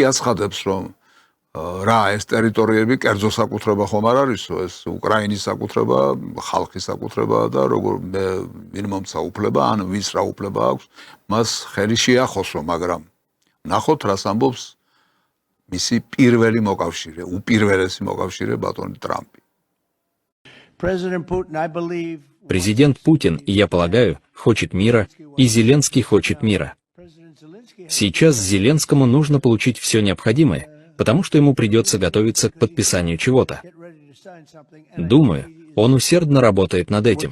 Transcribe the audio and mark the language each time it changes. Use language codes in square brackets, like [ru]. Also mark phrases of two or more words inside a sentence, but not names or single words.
[ka] აცხადებს, რომ რა ეს ტერიტორიები კერძო საკუთრება ხომ არ არისო, ეს უკრაინის საკუთრება, ხალხის საკუთრება და როგორ ვინ მომცა უფლება, ან ვის რა უფლება აქვს, მას ხელი შეახოსო, მაგრამ ნახოთ რას ამბობს მისი პირველი მოკავშირე, უპირველესი მოკავშირე ბატონი ტრამპი. [ru] Президент Путин, я полагаю, хочет мира, и Зеленский хочет мира. Сейчас Зеленскому нужно получить все необходимое, потому что ему придется готовиться к подписанию чего-то. Думаю, он усердно работает над этим.